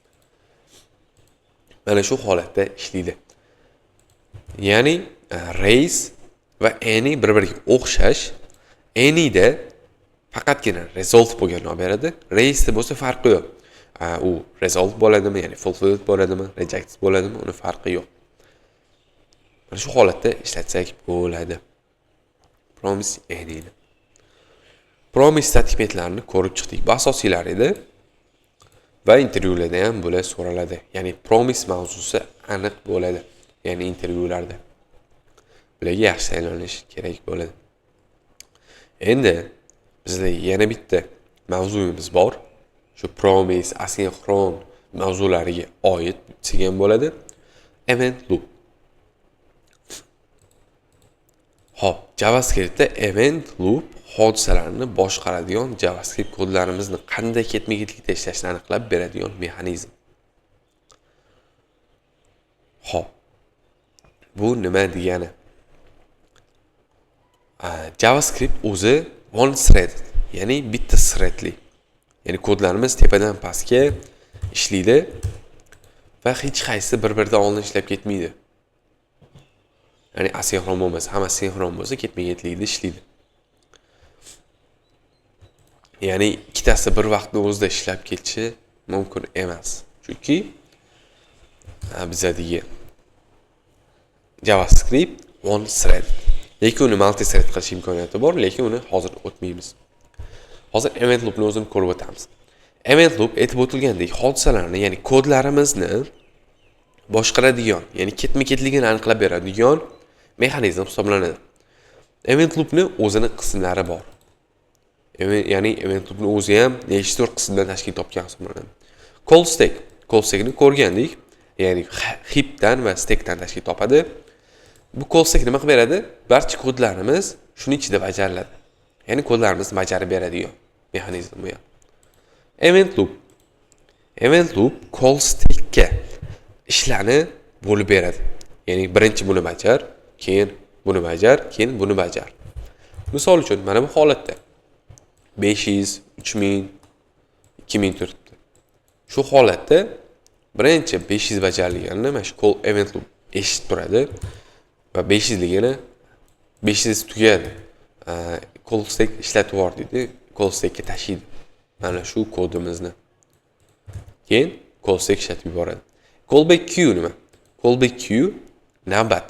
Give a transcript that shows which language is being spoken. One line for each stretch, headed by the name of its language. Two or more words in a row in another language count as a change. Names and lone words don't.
Uzbek: Mana shu holatda ishlaydi. Ya'ni raise va any bir-biriga o'xshash. Any da faqatgina resolve bo'lganini olib beradi. Raise da bo'lsa farqi yo'q. U resolve bo'ladimi, ya'ni fulfilled bo'ladimi, rejected bo'ladimi, uni farqi yo'q. Mana shu holatda ishlatsak bo'ladi.
English: Promise ending.
Uzbek: Promise statementlarini ko'rib chiqdik. Bu asosiylar edi. Va intervyularda ham bular so'raladi. Ya'ni promise mavzusi aniq bo'ladi. Ya'ni intervyularda. Bularga yaxshi tayyorlanish kerak bo'ladi. Endi bizda yana bitta mavzuyimiz bor. Shu promise, asinxron mavzulariga oid degan bo'ladi.
English: Event loop.
Uzbek: Hop, JavaScriptda
English: event loop
Uzbek: hodisalarni boshqaradigan JavaScript kodlarimizni qanday ketma-ketlikda ishlashini aniqlab beradigan mexanizm. Hop. Bu nima degani? JavaScript o'zi
English: one thread,
Uzbek: ya'ni bitta threadli. Ya'ni kodlarimiz tepadan pastga ishlaydi va hech qaysi bir-biridan oldin ishlab ketmaydi. Ya'ni asinxron bo'lmasa, hamma sinxron bo'lsa ketma-ketlikda ishlaydi. Ya'ni ikkitasi bir vaqtda o'zida ishlab ketishi mumkin emas. Chunki bizdagi JavaScript
English: one thread.
Uzbek: Lekin uni
English: multi thread
Uzbek: qilish imkoniyati bor, lekin uni hozir o'tmaymiz. Hozir
English: event loopni
Uzbek: o'zini ko'rib o'tamiz.
English: Event loop
Uzbek: aytib o'tilgandek hodisalarni, ya'ni kodlarimizni boshqaradigan, ya'ni ketma-ketligini aniqlab beradigan mexanizm hisoblanadi.
English: Event loopni
Uzbek: o'zini qismlari bor. Ya'ni
English: event loopni
Uzbek: o'zi ham nechta qismdan tashkil topgan hisoblanadi.
English: Call stack. Call stackni
Uzbek: ko'rgandik, ya'ni heapdan va stackdan tashkil topadi. Bu
English: call stack
Uzbek: nima qilib beradi? Barcha kodlarimiz shuning ichida bajariladi. Ya'ni kodlarimizni bajarib beradigan mexanizm bu.
English: Event loop. Event loop call stackga
Uzbek: ishlarni bo'lib beradi. Ya'ni birinchi buni bajar, keyin buni bajar, keyin buni bajar. Misol uchun mana bu holatda 500, 3000, 2000 turibdi. Shu holatda birinchi 500 bajarilganini mana shu
English: call event loop
Uzbek: eshitib turadi va 500 ligini 500 tugadi.
English: Call stack
Uzbek: ishlatib yubor deydi,
English: call stackga
Uzbek: tashiydi. Mana shu kodimizni. Keyin
English: call stack
Uzbek: ishlatib yuboradi.
English: Callback queue nima? Callback queue navbat.